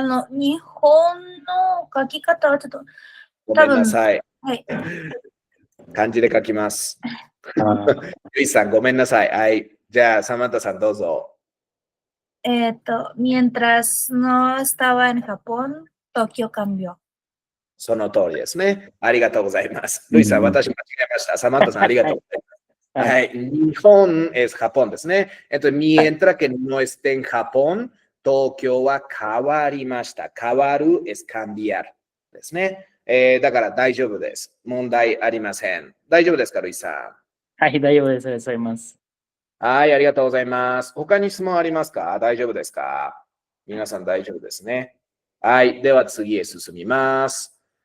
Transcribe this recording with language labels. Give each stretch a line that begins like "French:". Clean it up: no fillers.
Japanese: 日本の書き方はちょっと、ごめんなさい。はい。漢字で書きます。あルイさん、ごめんなさい。はい。じゃあ、サマンタさん、どうぞ。
Spanish: Mientras no estaba en Japón, Tokio cambió.
Japanese: その通りですね。ありがとうございます。ルイさん、私間違えました。サマンタさん、ありがとうございます。はい。はい。
Spanish: 日本es Japón
Japanese: ですね。
Spanish: mientras que no esté en Japón,
Japanese: 東京は変わりました。
Spanish: 変わる es cambiar
Japanese: ですね。
Spanish: だから大丈夫です。
Japanese: 問題ありません。大丈夫ですか、ルイさん。はい、大丈夫です。ありがとうございます。はい、ありがとうございます。他に質問ありますか？大丈夫ですか？皆さん大丈夫ですね。はい、では次へ進みます。